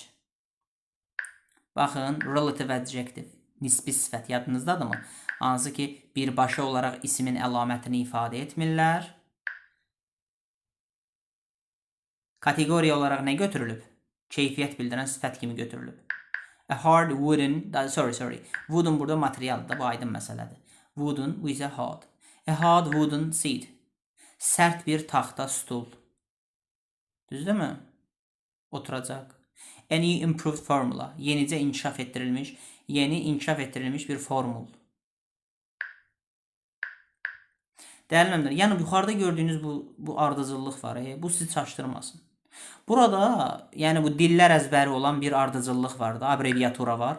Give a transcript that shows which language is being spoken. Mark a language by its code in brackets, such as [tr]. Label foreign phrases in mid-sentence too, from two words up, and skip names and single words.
[az] Baxın, [en] relative adjective, [az] nisbi sifət yadınızdadırmı? Hansı ki, birbaşa olaraq ismin əlamətini ifadə etmirlər. Kateqoriya olaraq nə götürülüb? Keyfiyyət bildirən sifət kimi götürülüb. [en] A hard wooden, wooden [az] burada materialdır, bu aydın məsələdir. [en] Wooden, [az] bu isə [en] hard. A hard wooden seat. [az] Sərt bir taxta stul. Düzdürmü? Oturacaq. [en] A new improved formula. [az] Yeni inkişaf etdirilmiş bir formul. Dəyərli müəllimlər, yəni yuxarıda gördüyünüz bu ardıcıllıq var, bu sizi çaşdırmasın. Burada yəni bu dillər əzbəri olan bir ardıcıllıq var da, abreviatura var.